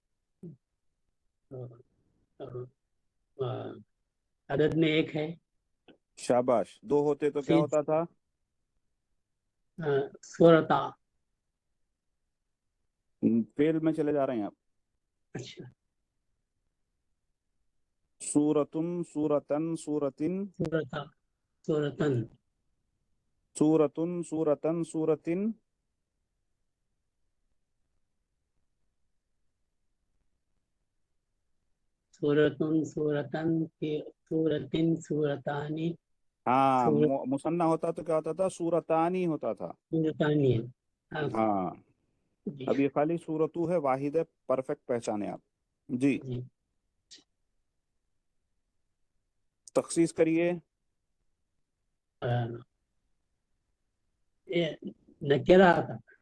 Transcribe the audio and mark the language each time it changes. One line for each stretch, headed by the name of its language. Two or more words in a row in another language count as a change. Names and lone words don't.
Urdu: عدد میں ایک ہے. شاباش. دو ہوتے تو کیا ہوتا تھا؟ سورتا. فعل میں چلے جا رہے ہیں آپ. اچھا.
Arabic: سورتن سورتن سورتن سورتا سورتن سورتن سورتن سورتن سورتن سورتن سورتن سورتانی.
Urdu: ہاں مثنیٰ ہوتا تو کیا ہوتا تھا؟ سورتانی ہوتا تھا. سورتانی. ہاں جی اب یہ خالی سورتو ہے، واحد ہے، پرفیکٹ پہچانے آپ. جی جی. تخصیص کریے. نکرہ تھا.